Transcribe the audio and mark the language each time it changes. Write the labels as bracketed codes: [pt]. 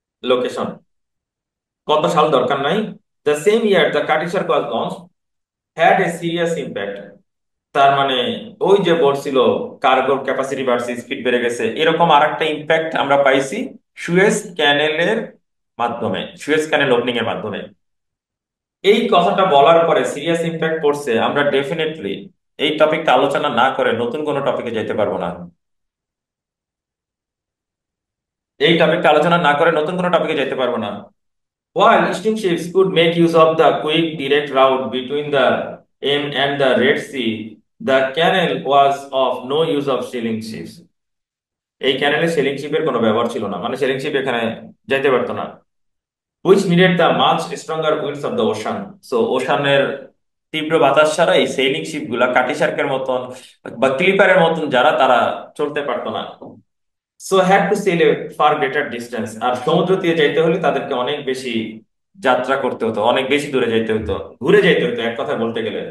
[bn] Location কত সাল দরকার নাই। [en] the same year the Cutty Sark was launch had a serious impact, [bn] তার মানে ওই যে বলছিল কার্গোর ক্যাপাসিটি বাড়ছে, স্পিড বেড়ে গেছে, এরকম আরেকটা ইম্প্যাক্ট আমরা পাইছি সুয়েজ ক্যানেলের মাধ্যমে, সুয়েজ ক্যানেল ওপেনিং এর মাধ্যমে। এই কথাটা বলার পরে সিরিয়াস ইম্প্যাক্ট পড়ছে, আমরা ডেফিনেটলি এই টপিকটা আলোচনা না করে নতুন কোনো টপিকে যেতে পারবো না। এই টপিকটা আলোচনা না করে নতুন কোনো টপিকে যেতে পারবো না। [en] While steamships could make use of the quick direct route between the and the Red Sea, the canal was of no use of sailing ships. [bn] এই ক্যানেলে সেলিং শিপের কোনো ব্যবহার ছিল না, মানে সেলিং শিপ এখানে যাইতে পারতো না। [en] Which needed the much stronger winds of the ocean. [bn] So ওশানের তীব্র বাতাস ছাড়া এই সেলিং শিপ গুলা কাটি শার্কের মতন বা ক্লিপারের মতন যারা, তারা চলতে পারতো না। [en] so had to sail a far greater distance, [bn] আর সমুদ্র দিয়ে যাইতে হলে তাদেরকে অনেক বেশি যাত্রা করতে হতো, অনেক বেশি দূরে যাইতে হতো, ঘুরে যাইতে হতো এক কথা বলতে গেলে।